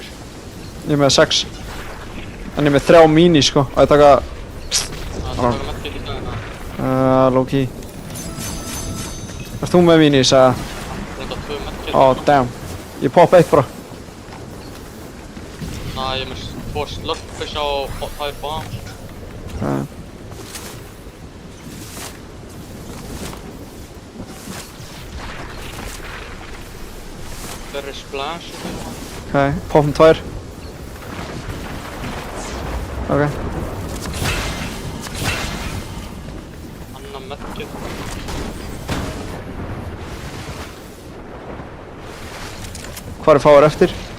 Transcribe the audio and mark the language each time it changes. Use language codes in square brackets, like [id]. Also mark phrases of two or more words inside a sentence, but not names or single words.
[is] Ég er með 6. En ég er með 3 mini, sko. Og ég taka... Það er medkit líka hérna. [en] Low key. [is] Ert þú með minis, eða? Þetta 2 medkit. Damn. Ég poppa 1 bara. Ég er með 2 slurpfish og 2 bombs. [en] There is splash. [is] Poppum 2. Ok. Anna medkit. Hvað er fáir eftir?